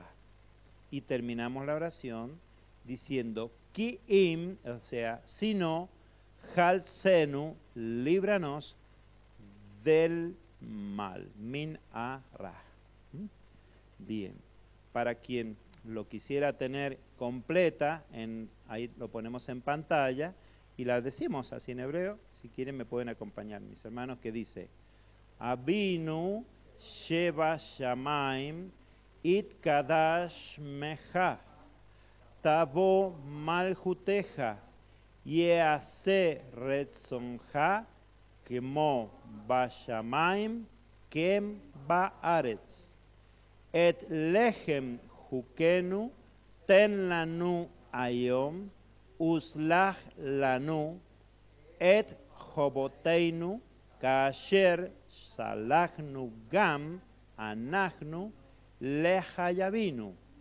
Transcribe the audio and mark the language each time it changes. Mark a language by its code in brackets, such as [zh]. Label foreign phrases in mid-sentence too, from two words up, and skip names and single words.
[es] Y terminamos la oración diciendo, ki'im, o sea, si no, halsenu, líbranos del mal, [he] מן הרע. [es] Bien, para quien lo quisiera tener completa, ahí lo ponemos en pantalla y la decimos así en hebreo. Si quieren me pueden acompañar, mis hermanos, que dice, [he] אבינו שבשמים יתקדש שמך תבוא מלכותך יעשה רצונך כמו בשמים כן בארץ את לחם חקנו תן לנו היום וסלח לנו את חובותינו כאשר סלחנו גם אנחנו לחייבינו